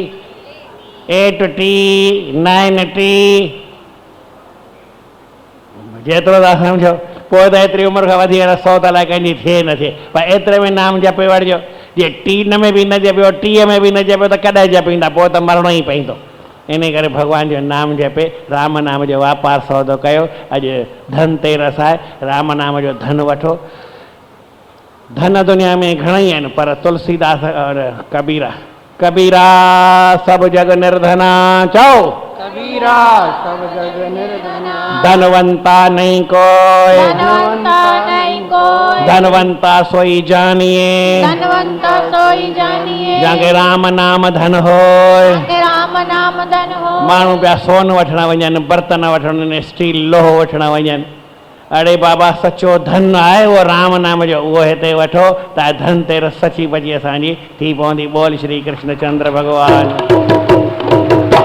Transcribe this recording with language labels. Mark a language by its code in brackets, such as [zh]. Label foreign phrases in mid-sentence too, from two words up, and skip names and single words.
[sd] 80 90 जेतिरो था सम्झो पोइ त एतिरी उमिरि खां वधी 100 त अलाए कंहिंजी थिए न थिए, पर एतिरे में नाम जपे वठिजो। जे 3 में बि न जपियो, 30 में बि न जपियो त कॾहिं जपींदा, पोइ त मरणो ई पवंदो। इन करे भॻवान जो नाम जपे, राम नाम जो वापारु सौदो कयो। अॼु धनतेरस आहे, राम नाम जो धन वठो। धन दुनिया में घणेई आहिनि, [hi] पर तुलसीदास और कबीरा सब जग निर्धना, चओ कबीरा सब जग निर्धना, धनवंता नहीं कोई, धनवंता नहीं कोई, धनवंता सोई जानिए, धनवंता सोई जानिए, जंहिंखे राम नाम धन होय। के राम नाम धन हो। [sd] माण्हू पिया सोन वठण वञनि, बर्तन वठण वञनि, स्टील लोहो वठण वञनि। अड़े बाबा सचो धन आहे उहो राम नाम जो, उहो हिते वठो त धनतेरस सची बची असांजी थी पवंदी। [hi] बोल श्री कृष्ण चंद्र भगवान।